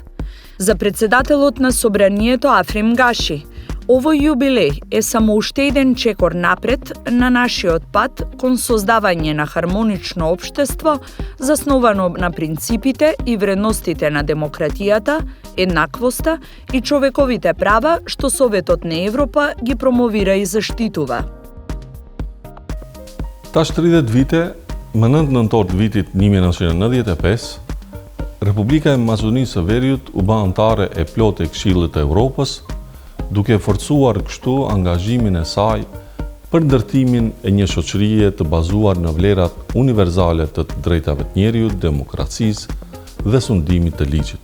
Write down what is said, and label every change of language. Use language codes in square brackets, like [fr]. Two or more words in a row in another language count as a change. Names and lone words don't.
[mk] За председателот на Собранието Африм Гаши, овој јубилеј е само уште еден чекор напред на нашиот пат кон создавање на хармонично општество засновано на принципите и вредностите на демократијата, еднаквоста и човековите права што Советот на Европа ги промовира и заштитува. [sq] Tash 30 vite, më 9 nëntor të vitit 1995, Republika e Maqedonisë së Veriut u bë anëtare e plotë e Këshillit të Evropës, duke forcuar kështu angazhimin e saj për ndërtimin e një shoqërie të bazuar në vlerat univerzale të drejtave të njeriut, demokracisë dhe sundimit të ligjit.